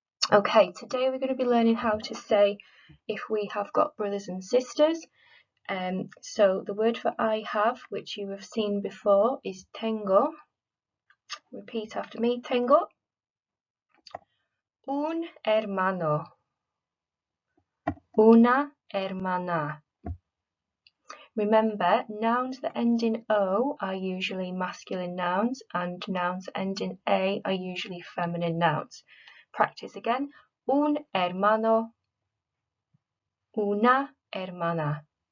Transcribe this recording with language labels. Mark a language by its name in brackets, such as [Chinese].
[English] Okay, today we're going to be learning how to say if we have got brothers and sisters. So the word for I have, which you have seen before, is tengo. Repeat after me. [Spanish] Tengo un hermano, una hermana. [English] Remember, nouns that end in O are usually masculine nouns, and nouns that end in A are usually feminine nouns. Practice again. [Spanish] Un hermano, una hermana.